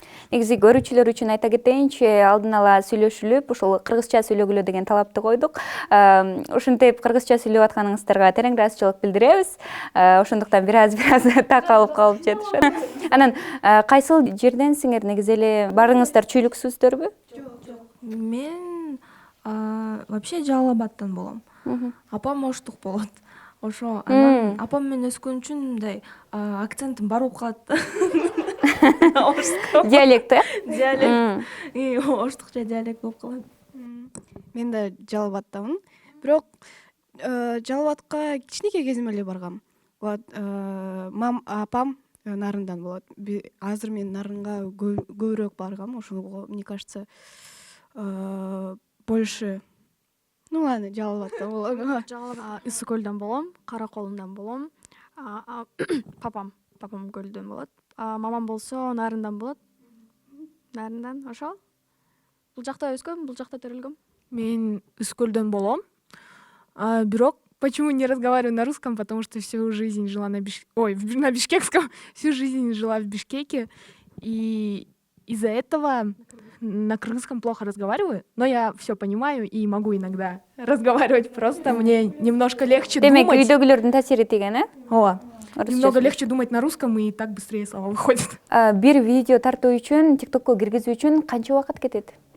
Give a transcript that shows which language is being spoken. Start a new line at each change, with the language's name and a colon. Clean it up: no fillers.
Kyrgyz: Негизи көрүүчүлөр үчүн айта кетейинчи, алдын ала сүйлөшүлүп, ушул кыргызча сүйлөгүлө деген талапты койдук. Ушинтип кыргызча сүйлөп атканыңыздарга терең ыраазычылык билдиребиз. Ошондуктан бир аз такалып калып жатышат. Анан кайсыл жерденсиңер? Негизи эле баарыңыздар чүйлүксүздөрбү? Мен вообще Жалал Абадтан болом. Апам оштук болот. Ошо анан апам менен өскөн үчүн мындай акцентим бар болуп калат. Диалект, Диалект. Оштукча диалект болуп калат. Мен да Жалал Абадтамын. Бирок Жалал Абадка кичинекей кезим эле баргам. Вот, апам Нарындан болот. Азыр мен Нарынга көбүрөөк баргам. Ошого,
Russian: мне кажется, больше. Ну ладно,
Kyrgyz: Жалал Абадтан болом. Ысык көлдөн болом, Кара Колундан болом. Папам көлдөн болот. Мамам болсо Нарындан болот. Нарындан, ошол. Бул жакта өскөм, бул жакта төрөлгөм. Мен Үскөлдөн болом.
Russian: Бирок почему не разговариваю на русском? Потому что всю жизнь жила на бишкекском. Всю жизнь жила в Бишкеке. И из-за этого на кыргызском плохо разговариваю, но я все понимаю и могу иногда разговаривать. Просто мне немножко легче
Kyrgyz: Демек,
Russian: думать.
Kyrgyz: үйдөгүлөрдүн таасири тийген,
Russian: Немного легче думать на русском, и так быстрее слова выходят.
Kyrgyz: Бир видео тартуу үчүн, TikTokко киргизүү үчүн канча убакыт кетет?